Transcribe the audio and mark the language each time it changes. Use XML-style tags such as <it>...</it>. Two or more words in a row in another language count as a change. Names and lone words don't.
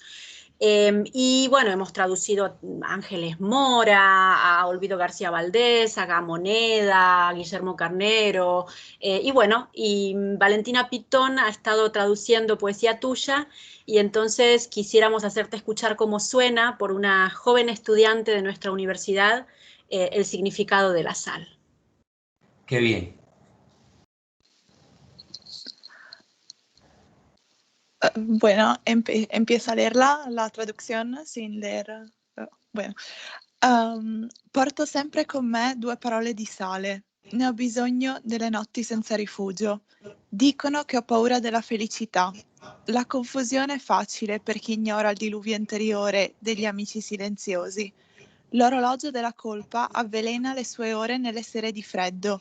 <es>Y bueno, hemos traducido a Ángeles Mora, a Olvido García Valdés, a Gamoneda, a Guillermo Carnero, y bueno, y Valentina Pitón ha estado traduciendo poesía tuya, y entonces quisiéramos hacerte escuchar cómo suena por una joven estudiante de nuestra universidad el significado de la sal. Qué bien. Bueno, empiezo a leer la traducción sin leer. Bueno,</es> <it>Porto sempre con me 2 parole di sale. Ne ho bisogno nelle notti senza rifugio. Dicono che ho paura della felicità. La confusione è facile per chi ignora il diluvio interiore degli amici silenziosi. L'orologio della colpa avvelena le sue ore nelle sere di freddo.</it>